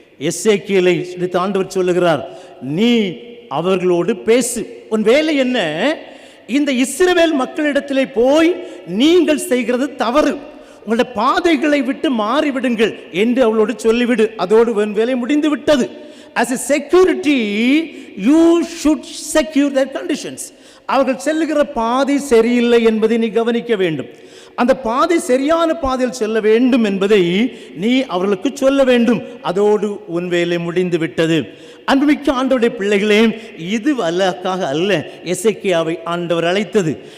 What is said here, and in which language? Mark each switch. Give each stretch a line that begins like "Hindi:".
Tamil: எசேக்கியேலை ஆண்டவர் சொல்லுகிறார், நீ அவர்களோடு பேசு. உன் வேலை என்ன? இந்த இஸ்ரவேல் மக்களிடத்திலே போய் நீங்கள் செய்கிறது தவறு, உங்களுடைய பாதைகளை விட்டு மாறிவிடுங்கள் என்று அவளோடு சொல்லிவிடு. அதோடு வேலை முடிந்து விட்டது.
English: As a security, you should secure their conditions.
Tamil: அவர்கள் செல்லுகிற பாதை சரியில்லை என்பதை நீ கவனிக்க வேண்டும். அந்த பாதை சரியான பாதையில் செல்ல வேண்டும் என்பதை நீ அவர்களுக்கு சொல்ல வேண்டும். அதோடு உன் வேலை முடிந்து விட்டது. அன்புமிக்க ஆண்டவருடைய பிள்ளைகளே, இது வல்லக்காக அல்ல எசேக்கியாவை ஆண்டவர் அழைத்தது.